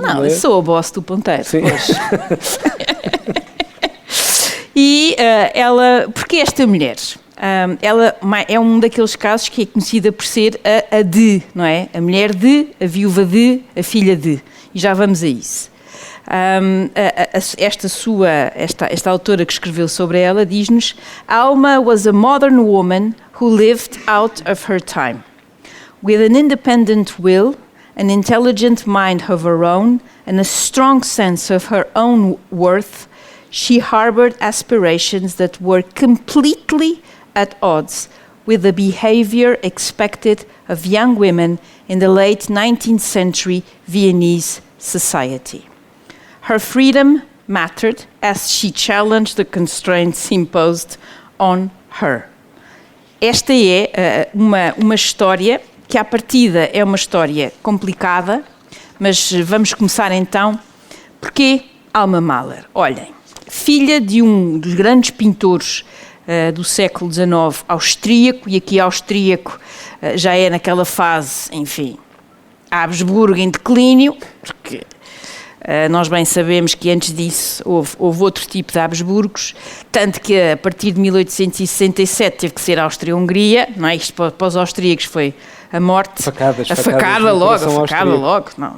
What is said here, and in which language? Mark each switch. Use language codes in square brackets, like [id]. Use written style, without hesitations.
[pt] Não, eu sou a boss do ponteiro. Sim. E porque esta mulher? Ela é um daqueles casos que é conhecida por ser a de, não é? A mulher de, a viúva de, a filha de. E já vamos a isso. Esta autora que escreveu sobre ela diz-nos: [en] Alma was a modern woman who lived out of her time. With an independent will, an intelligent mind of her own, and a strong sense of her own worth, she harbored aspirations that were completely at odds with the behavior expected of young women in the late 19th century Viennese society. Her freedom mattered as she challenged the constraints imposed on her. [pt] Esta é uma história que, à partida, é uma história complicada, mas vamos começar então. Porquê Alma Mahler? Olhem, filha de um dos grandes pintores do século XIX, austríaco, e aqui austríaco já é naquela fase, enfim, Habsburgo em declínio, porque nós bem sabemos que antes disso houve outro tipo de Habsburgos, tanto que a partir de 1867 teve que ser a Áustria-Hungria, não é? Isto para os austríacos foi a morte, a facada logo.